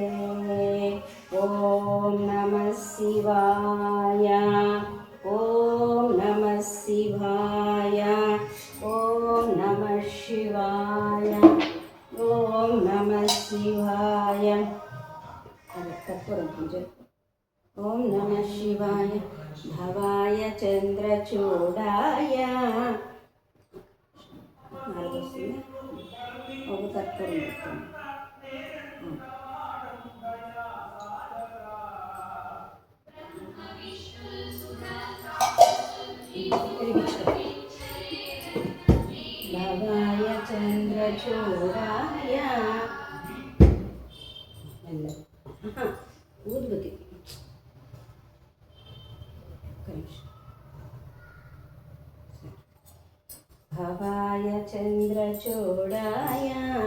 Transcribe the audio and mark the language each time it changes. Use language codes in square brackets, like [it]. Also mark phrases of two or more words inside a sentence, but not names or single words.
[sa] ॐ नमः शिवाय, ॐ नमः शिवाय, ॐ नमः शिवाय, ॐ नमः शिवाय। ॐ नमः शिवाय भवाय चन्द्रचूडाय [te] ఒక కర్పూరం పెట్టండి. [sa] భవాయ చంద్రచూడాయ ఊదుబతి భవాయ చంద్రచూడాయ